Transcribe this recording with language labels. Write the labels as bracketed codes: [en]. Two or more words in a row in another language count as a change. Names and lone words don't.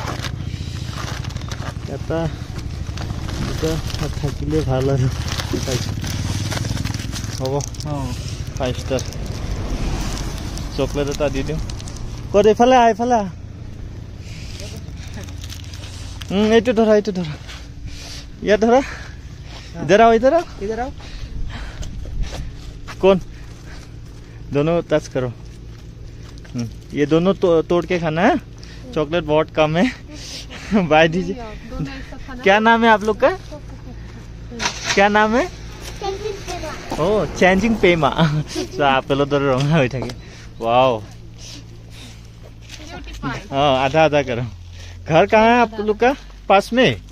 [as] এটা দুটা থাকিলে ভাল আৰু হ'ব 5 ষ্টাৰ চকলেট এটা দি দিওঁ ক'ত এইফালে এইটো ধৰা ইয়াত ধৰা [hi] इधर आओ कौन दोनों टच करो ये दोनों तोड़ के खाना है चॉकलेट बहुत कम है बाय दीजिए क्या नाम है आप लोग का क्या नाम है ओ चेंजिंग पेमा तो आप लोग तो रंगा हुई थे वाओ हाँ आधा करो घर कहाँ है आप लोग का पास में